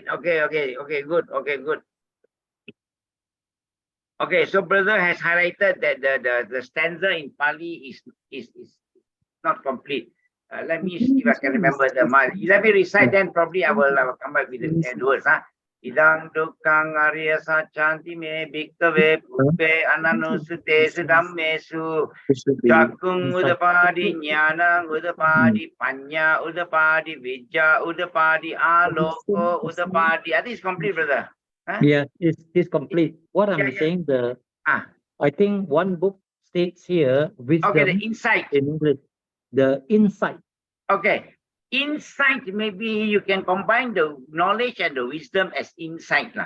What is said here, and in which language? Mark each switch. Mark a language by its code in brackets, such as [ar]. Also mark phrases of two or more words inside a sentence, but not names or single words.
[en] Okay, good. Okay, so brother has highlighted that the stanza in Pali is not complete. Let me see if I can remember the Mali. Let me recite, then probably I will come back with the end words. [pi] Idang dukkang arya sachanti me bhikkave puppe ananusute sudammesu chakung udapadi jnanang udapadi panya udapadi vijja udapadi aloko udapadi. [en] I think it's complete, brother. Yeah, it's complete. What I'm Yeah. saying, I think one book states here wisdom Okay, the insight. in English, the insight. Okay. Insight, maybe you can combine the knowledge and the wisdom as insight lah.